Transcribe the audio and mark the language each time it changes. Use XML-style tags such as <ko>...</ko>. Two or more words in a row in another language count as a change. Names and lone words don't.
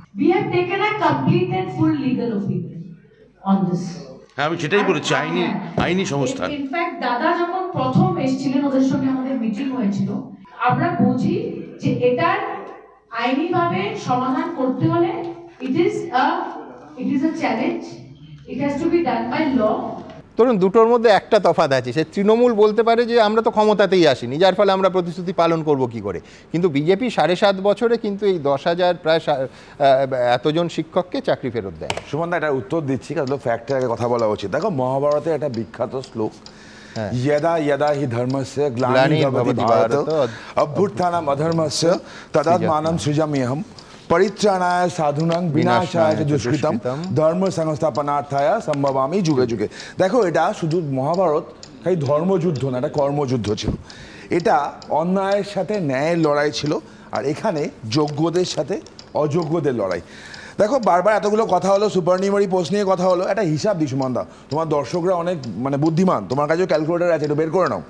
<bn>হ্যাঁ, আমি সেটাই বলেছি, আইনি সংস্থান। ইনফ্যাক্ট দাদা যখন প্রথম এসেছিলেন, ওদের সঙ্গে আমাদের মিটিং হয়েছিল, আমরা বুঝি যে এটার আইনিভাবে সমাধান করতে হলে</bn> <en>it is a challenge, it has to be done by law.</en> <bn>ধরুন দুটোর মধ্যে একটা তফাৎ আছে, সে তৃণমূল বলতে পারে যে আমরা তো ক্ষমতাতেই আসিনি, যার ফলে আমরা প্রতিশ্রুতি পালন করব কি করে, কিন্তু বিজেপি 7.5 বছরে কিন্তু এই 10,000 প্রায় এতজন শিক্ষককে চাকরি ফেরত দেয়। সুমনদা এটা উত্তর দিচ্ছি, কারণ ফ্যাক্টের আগে কথা বলা উচিত। দেখো, মহাভারতে একটা বিখ্যাত শ্লোক,</bn> <sa>यदा यदा हि धर्मस्य ग्लानिर्भवति भारत अभ्युत्थानम् अधर्मस्य तदात्मानं सृजाम्यहम् परित्राणाय साधूनां विनाशाय च दुष्कृतम् धर्म संस्थापनार्थाय सम्भवामि যুগে যুগে।</sa> <bn>দেখো, এটা শুধু মহাভারত খালি ধর্মযুদ্ধ না, এটা কর্মযুদ্ধ ছিল। এটা অন্যায়ের সাথে ন্যায়ের লড়াই ছিল, আর এখানে যোগ্যদের সাথে অযোগ্যদের লড়াই। দেখো, বারবার এতগুলো কথা হলো,</bn> <en>supernumerary post</en> <bn>নিয়ে কথা হলো, একটা হিসাব দিই সুমনদা, তোমার দর্শকরা অনেক বুদ্ধিমান, তোমার কাছেও ক্যালকুলেটার আছে, একটু বের করে নাও।</bn>